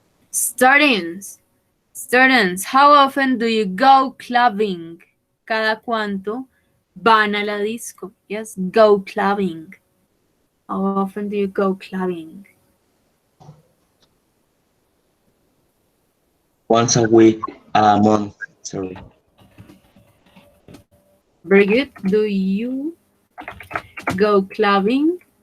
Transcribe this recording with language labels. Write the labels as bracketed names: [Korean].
[English] Students, how often do you go clubbing? [Spanish] ¿Cada cuánto van a la disco? [English] Yes, go clubbing. How often do you go clubbing? Once a week, a month, sorry. Very good. Do you go clubbing?